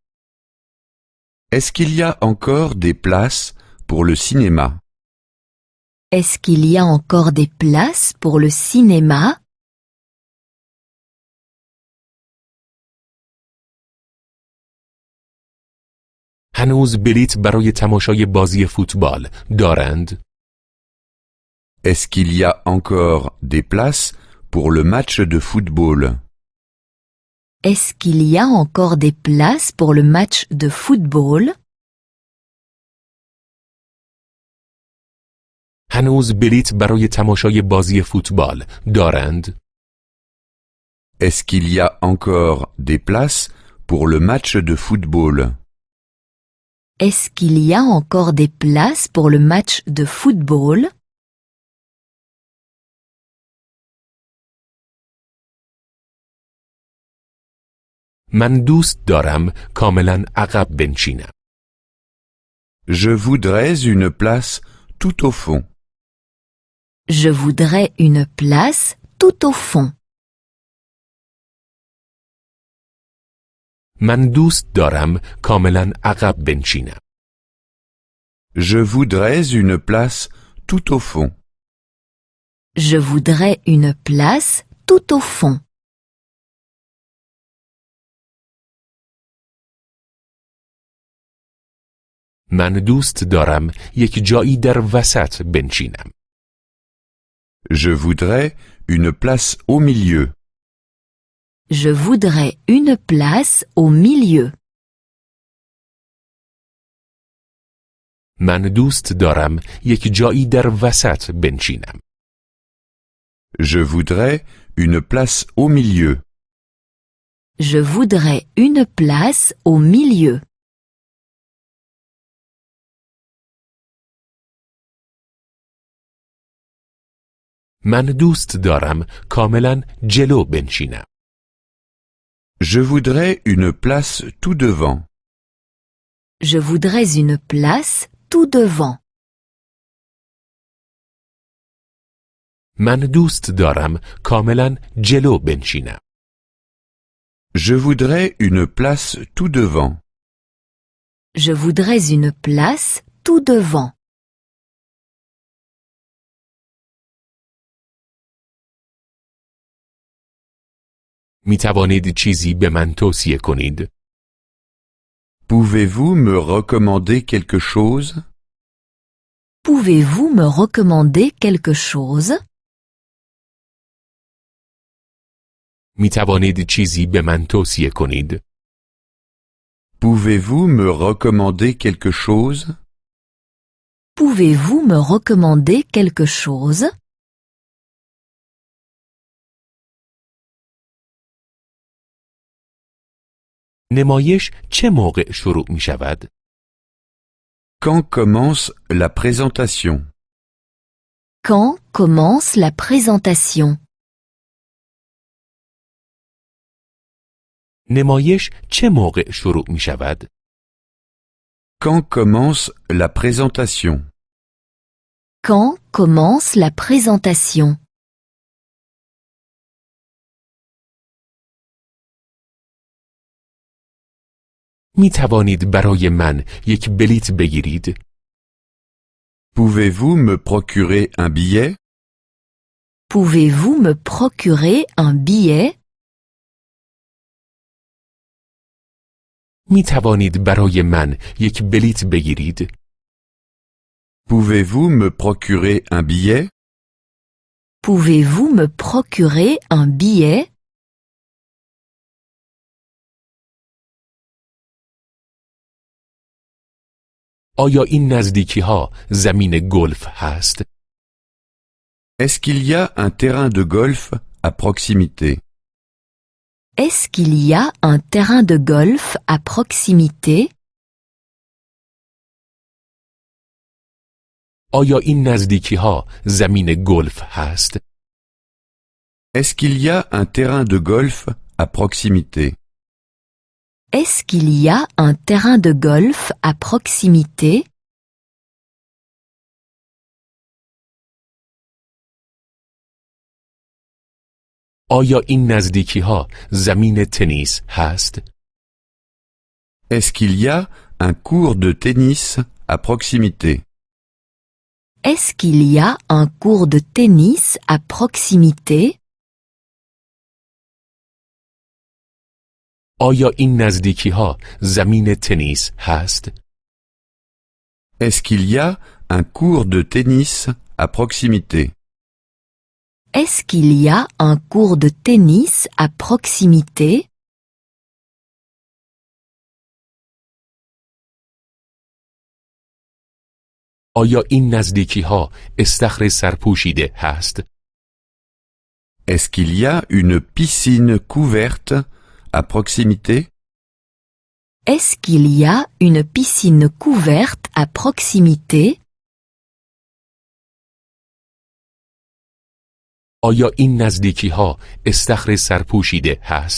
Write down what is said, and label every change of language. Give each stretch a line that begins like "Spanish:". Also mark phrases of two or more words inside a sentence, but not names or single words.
French: Est-ce qu'il y a encore des places pour le cinéma? Est-ce qu'il y a encore des places pour le cinéma?
Persian: هنوز بلیت برای تماشای بازی فوتبال دارند؟
French: Est-ce qu'il y a encore des places pour le match de football? Est-ce qu'il y a encore des places pour le match de football?
Persian: هنوز بلیت برای تماشای بازی فوتبال دارند؟
French: Est-ce qu'il y a encore des places pour le match de football? Est-ce qu'il y a encore des places pour le match de football?
Persian: من دوست دارم کاملا عقب بنشینم.
French: Je voudrais une place tout au fond. Je voudrais une place tout au fond.
Persian: من دوست دارم کاملا عقب بنشینم.
French: Je voudrais une place tout au fond. Je voudrais une place tout au fond.
Persian: من دوست دارم یک جایی در وسط بنشینم.
French: Je voudrais une place au milieu. Je voudrais une place au milieu.
Persian: من دوست دارم یک جایی در وسط بنشینم.
French: Je voudrais une place au milieu. Je voudrais une place au milieu.
Persian: من دوست دارم کاملا جلو بنشینم.
French: Je voudrais une place tout devant. Je voudrais une place tout devant.
Persian: من دوست دارم کاملا جلو بنشینم.
French: Je voudrais une place tout devant. Je voudrais une place tout devant.
Persian: می توانید چیزی به من توصیه کنید؟
French: Pouvez-vous me recommander quelque chose? Pouvez-vous me recommander quelque chose?
Persian: می توانید چیزی به من توصیه کنید؟
French: Pouvez-vous me recommander quelque chose? Pouvez-vous me recommander quelque chose?
Persian: نمایش چه موقع شروع می شود؟
French: Quand commence la présentation? Quand commence la présentation?
Persian: نمایش چه موقع شروع می شود؟
French: Quand commence la présentation? Quand commence la présentation?
Persian: می توانید برای من یک بلیت بگیرید؟
French: Pouvez-vous me procurer un billet? Pouvez-vous me procurer un billet?
Persian: می توانید برای من یک بلیت بگیرید؟
French: Pouvez-vous me procurer un billet? Pouvez-vous me procurer un billet?
Persian: آیا این نزدیکی ها زمین گلف هست؟
French: Est-ce qu'il y a un terrain de golf à proximité? Est-ce qu'il y a un terrain de golf à proximité?
Persian: آیا این نزدیکی ها زمین گلف هست؟
French: Est-ce qu'il y a un terrain de golf à proximité? Est-ce qu'il y a un terrain de golf à proximité?
Persian: آیا این نزدیکی ها زمین تنیس هست؟
French: Est-ce qu'il y a un cours de tennis à proximité? Est-ce qu'il y a un cours de tennis à proximité?
Persian: آیا این نزدیکی ها زمین تنیس هست؟
French: Est-ce qu'il y a un cours de tennis à proximité? Est-ce qu'il y a un cours de tennis à proximité?
Persian: آیا این نزدیکی ها استخر سرپوشیده هست؟
French: Est-ce qu'il y a une piscine couverte à proximité? Est-ce qu'il y a une piscine couverte à proximité?
Persian: آیا این نزدیکی ها استخر سرپوشیده هست؟